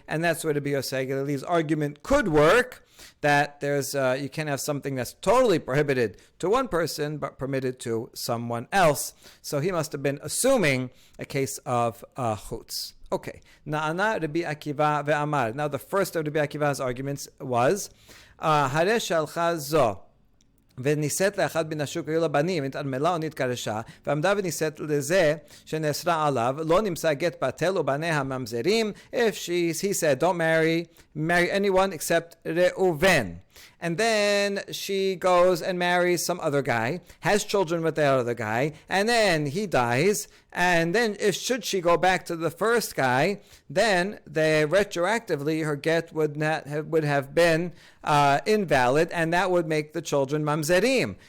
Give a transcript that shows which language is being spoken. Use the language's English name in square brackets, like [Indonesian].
[English] And that's where Rabbi Yosef HaGalili's argument could work. That there's you can't have something that's totally prohibited to one person but permitted to someone else. So he must have been assuming a case of chutz. Okay. [Hebrew] Na'ana Rabbi Akiva ve'amar. [English] Now the first of Rabbi Akiva's arguments was [Hebrew] Hare shalcha zo ונישאת לאחד מן השוק היו לה בנים, התעלמלה או נתגרשה, ועמדה ונישאת לזה שנאסרה עליו, לא נמצא גט בטל ובניה ממזרים. [English] If he said, don't marry anyone except Reuven. And then she goes and marries some other guy, has children with that other guy, and then he dies. And then should she go back to the first guy, then retroactively her get would have been invalid, and that would make the children mamzerim.